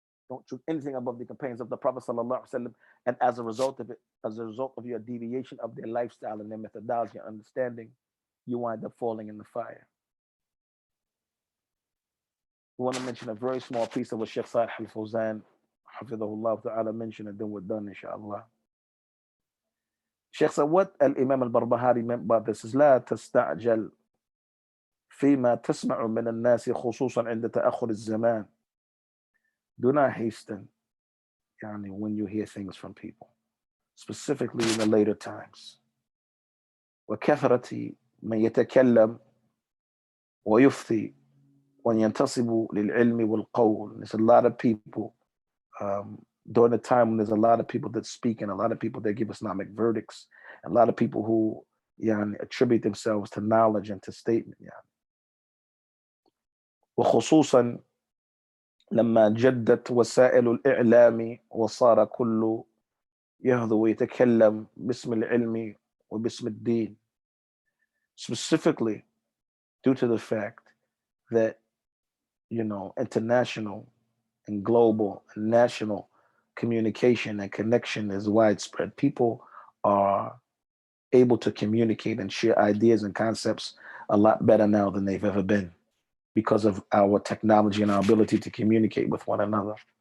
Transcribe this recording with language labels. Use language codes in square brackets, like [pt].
[en] Don't choose anything above the companions of the Prophet sallallahu alaihi wasallam. And as a result of it, as a result of your deviation of their lifestyle and their methodology and understanding, you wind up falling in the fire. We want to mention a very small piece of what Sheikh Salih al-Fawzan Hafidhahullah ta'ala mentioned, and then we're done, inshallah. Sheikh said, what Imam al-Barbahari meant by this is, [ar] لا تستعجل فيما تسمع من الناس خصوصا عند تأخر الزمان. [en] Do not hasten when you hear things from people, specifically in the later times. وكثرة [ar] من يتكلم ويفتي وينتصب للعلم والقول. [en] There's a lot of people during the time when there's a lot of people that speak and a lot of people that give Islamic verdicts, and a lot of people who attribute themselves to knowledge and to statement. [ar] وخصوصا لما جدت وسائل الإعلام وصار كل يهذو ويتكلم باسم العلم وباسم الدين. [en] Specifically due to the fact that international and global and national communication and connection is widespread. People are able to communicate and share ideas and concepts a lot better now than they've ever been because of our technology and our ability to communicate with one another.